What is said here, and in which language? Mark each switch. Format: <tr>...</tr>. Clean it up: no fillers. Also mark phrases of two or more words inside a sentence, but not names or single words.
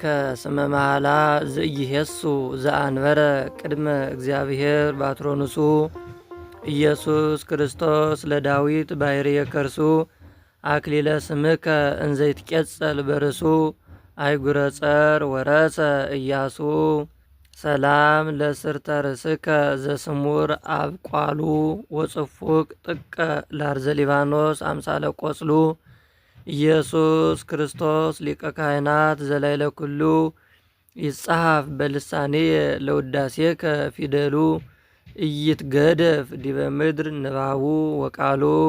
<gez>ስመ መሃላ ዘኢየሱ ዘአንበረ ቅድመ እግዚአብሔር ባትሮንሱ ኢየሱስ ክርስቶስ ለዳዊት ባሕርየ ከርሱ አክሊለ ስምከ እንዘይትቄጸል በርሱ አይጉረ ጸር ወረሰ ኢያሱ። ሰላም ለስርተ ርእስከ ዘስሙር አብቋሉ ወጽፉቅ ጥቀ ላርዘ ሊባኖስ አምሳለ ቆጽሉ ኢየሱስ ክርስቶስ ሊቀ ካህናት ዘላይለ ኩሉ ይጻሐፍ በልሳኔየ ለውዳሴከ ፊደሉ ኢይትገደፍ ዲበ ምድር ንባቡ ወቃሉ።</gez>